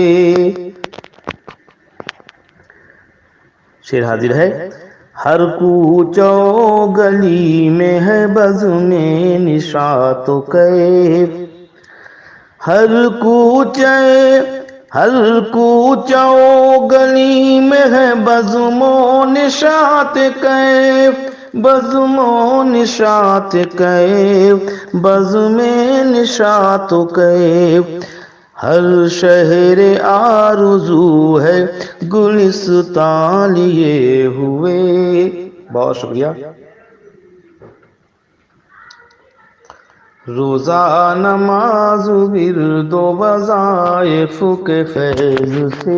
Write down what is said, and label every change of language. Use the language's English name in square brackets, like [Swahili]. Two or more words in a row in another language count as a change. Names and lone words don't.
[Urdu] شعر حاضر ہے. ہر کوچو گلی میں ہے بزم نشاط و کیف، ہر کوچو گلی میں ہے بزم و نشاط کیف، بزم و نشاط کیف، بزم نشاط کیف، ہر شہر آرزو ہے گلستان لیے ہوئے. بہت شکریہ. روزہ نماز ورد و وظائف کے فیض سے.